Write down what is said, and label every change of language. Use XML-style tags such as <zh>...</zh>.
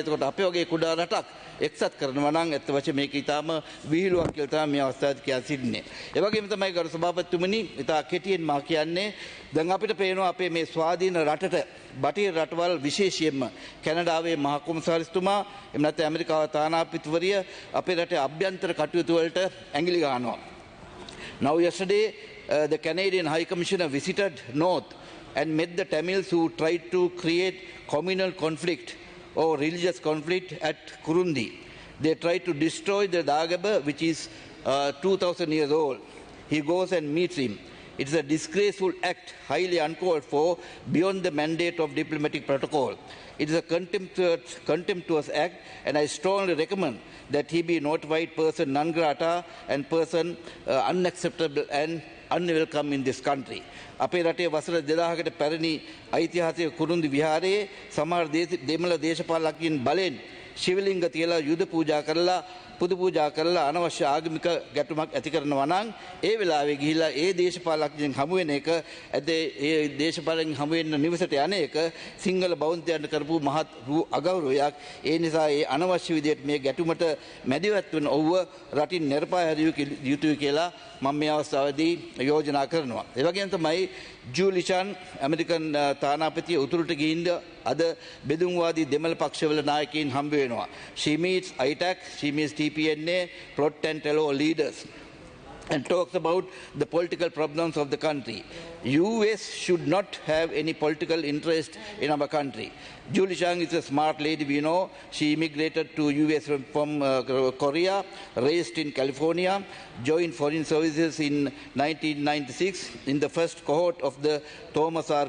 <si>එතකොට අපේ වගේ කුඩා රටක් එක්සත් කරනවා නම් ඇත්ත වශයෙන්ම මේක ඊටාම විහිළුවක් කියලා තමයි මේ අවස්ථාවේදී කියන්න සිටින්නේ. ඒ වගේම තමයි ගරු සභාපතිතුමනි ඉතා කෙටියෙන් මා කියන්නේ දැන් අපිට පේනවා අපේ මේ ස්වාධීන රටට බටහිර රටවල් විශේෂයෙන්ම කැනඩාවේ මහ කොමසාරිස්තුමා එහෙම නැත්නම් ඇමරිකාවේ තානාපතිවරිය අපේ රටේ අභ්‍යන්තර කටයුතු වලට ඇඟිලි ගන්නවා.</si> <en>Now yesterday the Canadian High Commissioner visited North and met the Tamils who tried to create communal conflict or religious conflict at Kurundi. They tried to destroy the Dagaba, which is 2,000 years old. He goes and meets him. It is a disgraceful act, highly uncalled for, beyond the mandate of diplomatic protocol. It is a contemptuous act, and I strongly recommend that he be notified person non grata and person unacceptable and unwelcome in this country.</en> <si>අපේ රටේ වසර 2000කට පැරණි ඓතිහාසික කුරුන්දි විහාරයේ සමහර දෙමළ දේශපාලකයන් බලෙන් ශිවලිංග තියලා යුද පූජා කරලා පුද පූජා කරලා අනවශ්‍ය ආගමික ගැටුමක් ඇති කරනවා නම් ඒ වෙලාවේ ගිහිලා ඒ දේශපාලකයන් හමු වෙන එක ඒ දේශපාලකයන් හමු වෙන නිවසට යන එක සිංහල බෞද්ධයන්ට කරපු මහත් වූ අගෞරවයක්. ඒ නිසා ඒ අනවශ්‍ය විදිහට මේ ගැටුමට මැදිහත් වෙන ඔව්ව රටින් නිර්පාය හැරිය යුතුයි කියලා මම මේ අවස්ථාවේදී යෝජනා කරනවා. ඒ වගේම තමයි ජූලි චන් ඇමරිකන් තානාපතිය උතුරට ගිහින් අද බෙදුම්වාදී දෙමළ පක්ෂවල නායකයින් හම්බ වෙනවා.</si> <en>She meets ITAC, she meets TPNA, Plot and Tello leaders and talks about the political problems of the country. US should not have any political interest in our country. Julie Chang is a smart lady, we know. She immigrated to US from Korea, raised in California, joined foreign services in 1996 in the first cohort of the Thomas R.</en>